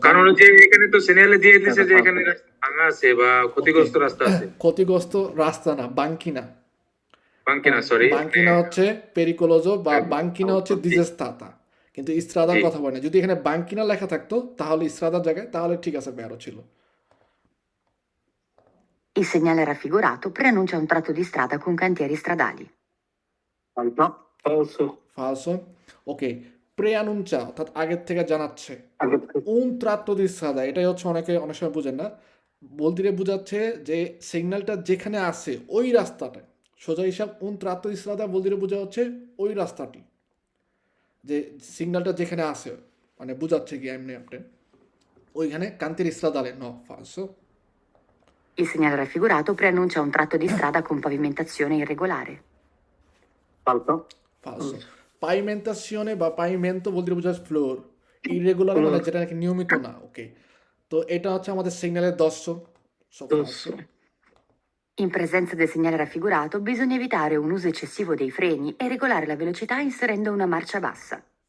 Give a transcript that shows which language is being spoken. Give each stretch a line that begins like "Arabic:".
Bangla: কারণ হচ্ছে এখানে তো সিগন্যালে দিয়ে দিয়েছে যে এখানে রাস্তা ভাঙা আছে বা ক্ষতিগ্রস্ত রাস্তা আছে। ক্ষতিগ্রস্ত রাস্তা না, বাঙ্কি না,
Italian: Banchina, sorry.
Bangla: বাঙ্কিনা হচ্ছে পেরিকোলোজো বা বাঙ্কিনা হচ্ছে ডিজেস্তাতা, কিন্তু ইস্ত্রাদার জি। কথা বলে না। যদি এখানে বাঙ্কিনা লেখা থাকতো তাহলে ইস্ত্রাদার জায়গায় তাহলে ঠিক আছে, বেরো ছিল।
Italian: Il segnale raffigurato preannuncia un tratto di strada con cantieri stradali. Falso.
Bangla: ফালসো। ওকে, প্রেয়ানুঞ্চা অর্থাৎ আগের থেকে জানাচ্ছে।
Italian: Falso.
Bangla: উন ত্রাত্ত দি স্ত্রাদা, এটাই হচ্ছে অনেকে অনেক সময় বুঝেন না। বলতে বোঝাচ্ছে যে সিগন্যালটা যেখানে আছে ওই রাস্তাটা, সোজা হিসাব উন ত্রাত্ত দি স্ত্রাদা বলতে বোঝা হচ্ছে ওই রাস্তাটি, যে সিগন্যালটা যেখানে আছে, মানে বুঝাচ্ছে কি এমনি আপনি ওইখানে কান্তির স্ত্রাদালে ন ফালসো।
Italian: Il segnale raffigurato preannuncia un tratto di strada con pavimentazione irregolare. Falso.
Bangla: ফালসো। পাইমেন্টাসিওনে বা পাইমেন্টো বলতে বোঝাচ্ছে ফ্লোর, ইরেগুলার মানে যেটা নাকি নিয়মিত না। ওকে, তো এটা হচ্ছে আমাদের সিগন্যালের দর্শ।
Italian: Dosso. In presenza del segnale raffigurato bisogna evitare un uso eccessivo dei freni e regolare la velocità inserendo una marcia bassa.